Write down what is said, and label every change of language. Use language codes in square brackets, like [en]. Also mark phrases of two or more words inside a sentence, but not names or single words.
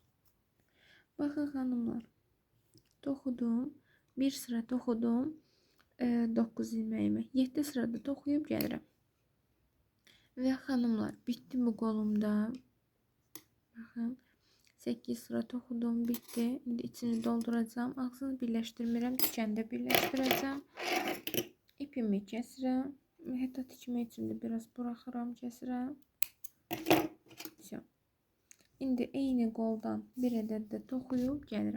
[az] Bakın hanımlar, toxudum, bir sıra toxudum 9 ilmeğimi, 7 sırada toxuyub gəlirəm. [tr] Ve hanımlar, bitti bu kolumda. [az] Bakın, 8 sıra toxudum, bitti. İndi içini dolduracağım. Ağzını birləşdirmirəm, tikəndə birləşdirəcəm. İpimi kəsirəm. Hətta tikmək üçün də biraz buraxıram, kəsirəm. İndi eyni qoldan bir ədəd də toxuyub gəlirəm.